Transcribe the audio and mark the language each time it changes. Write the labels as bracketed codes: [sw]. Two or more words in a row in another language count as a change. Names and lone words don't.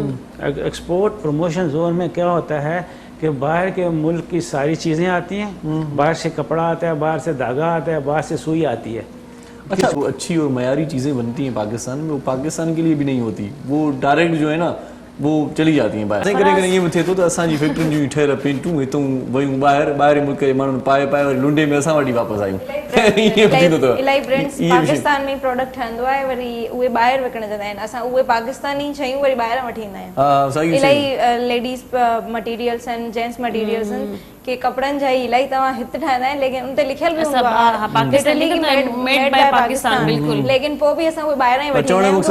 [ur] ایکسپورٹ پروموشن زون میں کیا ہوتا ہے کہ باہر کے ملک کی ساری چیزیں آتی ہیں, باہر سے کپڑا آتا ہے, باہر سے دھاگا آتا ہے, باہر سے سوئی آتی ہے. اچھا, وہ اچھی اور معیاری چیزیں بنتی ہیں پاکستان میں, وہ پاکستان کے لیے بھی نہیں ہوتی, وہ ڈائریکٹ جو ہے نا وہ چلی جاتی ہیں باہر. کرے یہ [sd] थिए थो त असांजी फैक्ट्रियुनि जूं ठहियल पेंटूं हितां वयूं ॿाहिरि मुल्क जे माण्हुनि पाए वरी लुंडे में असां वटि वापसि आयूं. इलाही ब्रांड्स पाकिस्तान में प्रोडक्ट ठहंदो आहे, वरी उहे ॿाहिरि विकिणण जंदा आहिनि. असां उहे पाकिस्तानी शयूं वरी ॿाहिरां वठी ईंदा आहियूं. इलाही [en] ladies materials [sd] आहिनि, [en] gents materials [sd] आहिनि कि कपड़नि जा ई इलाही तव्हां हिते ठाहींदा आहिनि, लेकिन उन ते लिखियल बि हूंदो आहे [en] made by Pakistan, [sd] लेकिन पोइ बि असां उहे ॿाहिरां ई वठी ईंदा आहियूं.